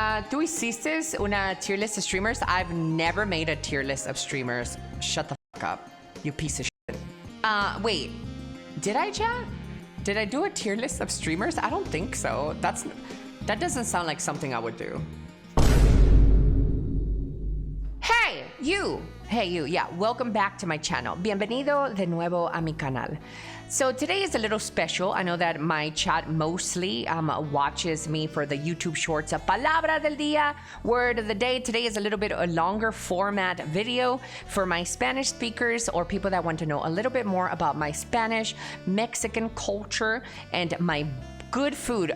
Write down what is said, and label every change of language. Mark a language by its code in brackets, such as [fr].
[es] ¿Tú hiciste una [en] tier list of streamers? I've never made a tier list of streamers. Shut the fuck up, you piece of shit. Wait, did I, chat? Did I do a tier list of streamers? I don't think so. That doesn't sound like something I would do. Hey, you. Hey, you. Yeah, welcome back to my channel. [es] Bienvenido de nuevo a mi canal. [en] So today is a little special. I know that my chat mostly watches me for the YouTube shorts of Palabra del Día, Word of the Day. Today is a little bit a longer format video for my Spanish speakers or people that want to know a little bit more about my Spanish, Mexican culture, and my good food.